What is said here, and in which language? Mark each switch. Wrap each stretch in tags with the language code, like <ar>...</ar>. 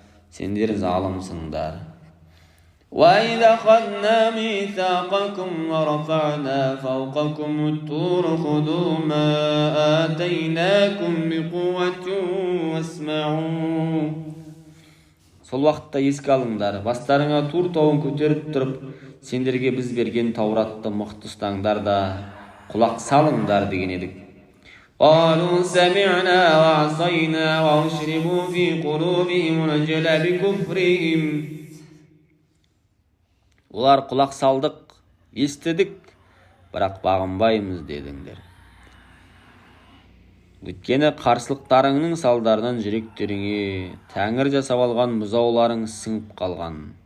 <kk>Сендер залымсыңдар.</kk> <ar>وَإِذَا أَخَذْنَا مِيثَاقَكُمْ وَرَفَعْنَا فَوْقَكُمُ الطُّورَ خُذُوا مَا آتَيْنَاكُمْ بِقُوَّةٍ وَاسْمَعُوا.</ar> <kk>Сол уақытта еске алыңдар, бастарыңа Тур тауын көтеріп тұрып, сендерге біз берген Тауратты мықты ұстаңдар да құлақ салыңдар деген едік.</kk> <ar>قالوا سمعنا وعصينا وأشربوا في قلوبهم العجل بكفرهم.</ar> <kk>Олар құлақ салдық, естідік, бірақ бағынбаймыз дедіңдер. Өйткені қарсылықтарыңның салдарынан жүректеріңе тәңір жасап алған бұзауларың сіңіп қалған.</kk>